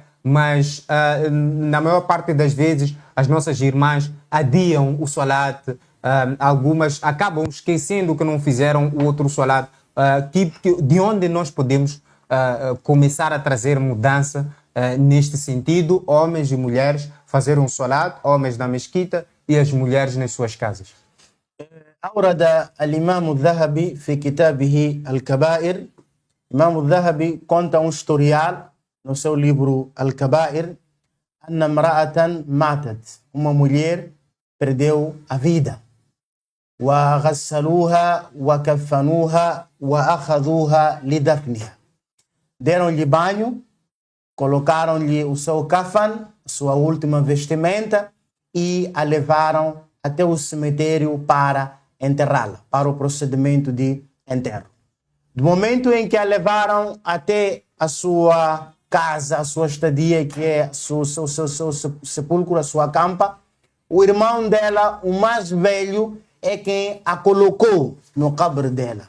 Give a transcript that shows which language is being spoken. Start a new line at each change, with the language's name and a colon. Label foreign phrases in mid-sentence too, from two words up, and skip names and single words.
Portuguese: Mas na maior parte das vezes as nossas irmãs adiam o salat, algumas acabam esquecendo que não fizeram o outro salat. De onde nós podemos começar a trazer mudança neste sentido, homens e mulheres fazerem um salat, homens na mesquita e as mulheres nas suas casas.
Arabic: أورد الإمام الذهبي في كتابه الكبائر.
Portuguese: الإمام الذهبي conta historial no seu livro Al-Kabair,
Arabic: أن امرأة ماتت,
Portuguese: uma mulher perdeu a vida.
Arabic: وغسلوها وكفنوها وأخذوها لدفنها.
Portuguese: Deram-lhe banho, colocaram-lhe o seu kafan, sua última vestimenta, e a levaram até o cemitério para enterrá-la, para o procedimento de enterro. Do momento em que a levaram até a sua casa, a sua estadia, que é seu sepulcro, a sua campa, o irmão dela, o mais velho, é quem a colocou no cabr dela.